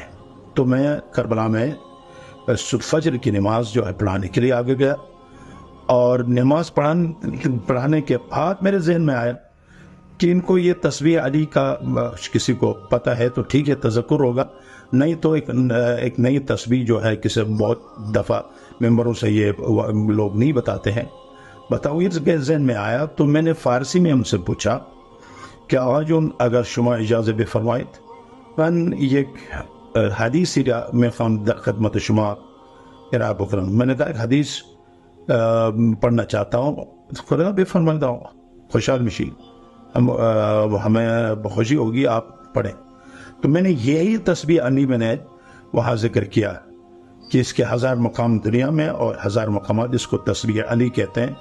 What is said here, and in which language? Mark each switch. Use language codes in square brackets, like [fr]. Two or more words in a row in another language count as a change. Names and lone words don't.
[ur] تو میں کربلا میں فجر کی نماز جو ہے پڑھانے کے لیے آگے گیا، اور نماز پڑھانے کے بعد میرے ذہن میں آیا کہ ان کو یہ تسبیح علی کا کسی کو پتہ ہے تو ٹھیک ہے، تذکر ہوگا، نہیں تو ایک نئی تسبیح جو ہے کسی بہت دفعہ ممبروں سے یہ لوگ نہیں بتاتے ہیں، بتاؤ۔ یہ ذہن میں آیا تو میں نے فارسی میں ان سے پوچھا کہ [fa] آجون اگر شما اجازت بفرمائید من یک حدیثی را میخوام در خدمت شما ارائه بکنم۔ [ur] میں نے کہا ایک حدیث پڑھنا چاہتا ہوں۔ [fa] خدا بفرمائید، خوشحال مشی، [ur] ہمیں خوشی ہوگی آپ پڑھیں۔ تو میں نے یہی تسبیح علی میں نے وہاں ذکر کیا کہ اس کے 1000 مقام دنیا میں اور 1000 مقامات، اس کو تسبیح علی کہتے ہیں۔